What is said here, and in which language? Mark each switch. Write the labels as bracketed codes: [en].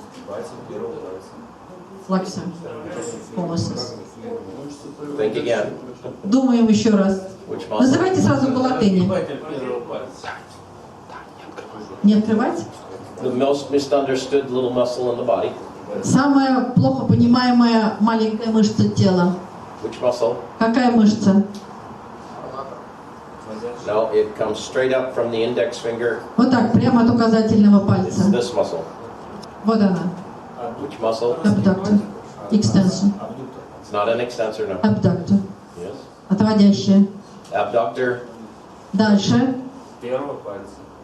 [ru] пальцем первого пальца. Флаксия. Полосис. [en] Think again. [ru] Думаем еще раз. [en] Which muscle? [ru] Называйте сразу по латыни. Первого пальца. Не открывать. [en] The most misunderstood little muscle in the body. [ru] Самая плохо понимаемая маленькая мышца тела. [en] Which muscle? [ru] Какая мышца? [en] No, it comes straight up from the index finger. [ru] Вот так, прямо от указательного [en] It's [ru] пальца. [en] this muscle. [ru] Вот она. [en] Which muscle? [ru] Абдуктор. Extension. [en] It's not an extensor, no. [ru] Абдуктор. [en] Yes. [ru] Отводящая. [en] Abductor, [ru] Дальше. Первого пальца.